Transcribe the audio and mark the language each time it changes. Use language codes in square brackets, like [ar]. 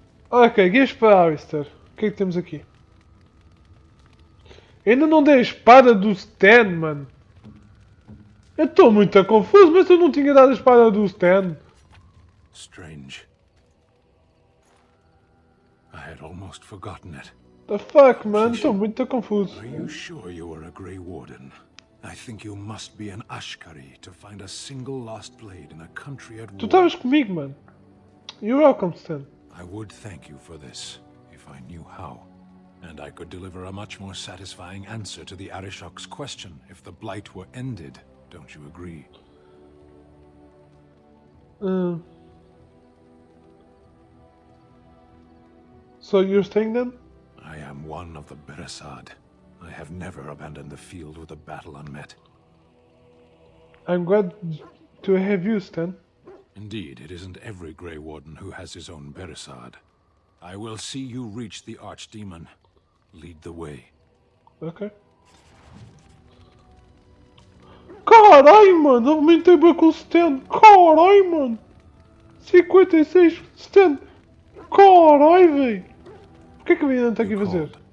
[pt] Ok, Gifts para Alistair. O que é que temos aqui? Ainda não dei a espada do Stan, mano. Eu estou muito confuso, mas eu não tinha dado a espada do Stan. [en] Strange. I had almost forgotten it. The fuck, man? [pt] Estou muito confuso. [en] Are you sure you are a Grey Warden? I think you must be an Ashkari to find a single lost blade in a country at war. [pt] Tu estavas comigo, mano. [en] You're welcome, Stan. I would thank you for this, if I knew how. And I could deliver a much more satisfying answer to the Arishok's question if the Blight were ended. Don't you agree? So you're staying then? I am one of the Beresad. I have never abandoned the field with a battle unmet. I'm glad to have you, Stan. Indeed, it isn't every Grey Warden who has his own Beresad. I will see you reach the Archdemon. Lead the way. Ok. [pt] Carai, mano, aumentei bem com o Stan. Carai, mano. 56 Stan. Carai, véi. O que é que a menina está aqui a fazer?